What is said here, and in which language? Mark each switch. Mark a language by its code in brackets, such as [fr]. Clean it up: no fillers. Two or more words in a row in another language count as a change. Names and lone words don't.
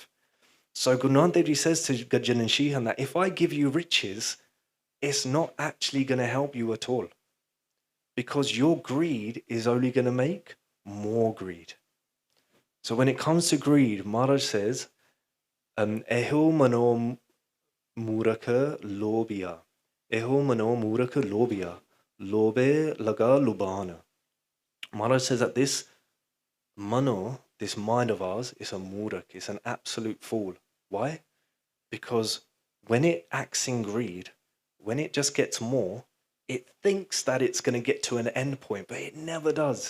[en] So Guru Nanak Dev Ji says to Gajjan and Shihan that if I give you riches, it's not actually going to help you at all. Because your greed is only going to make more greed. So when it comes to greed, Maharaj says, [pa] ਇਹੁ ਮਨੁ ਮੂਰਖੁ ਲੋਭੀਆ. ਇਹੁ ਮਨੁ ਮੂਰਖੁ ਲੋਭੀਆ ਲੋਭੇ ਲਗਾ ਲੋਭਾਨੁ. [en] Maharaj says that this mano, this mind of ours, is a murak. It's an absolute fool. Why? Because when it acts in greed, when it just gets more, it thinks that it's going to get to an end point, but it never does.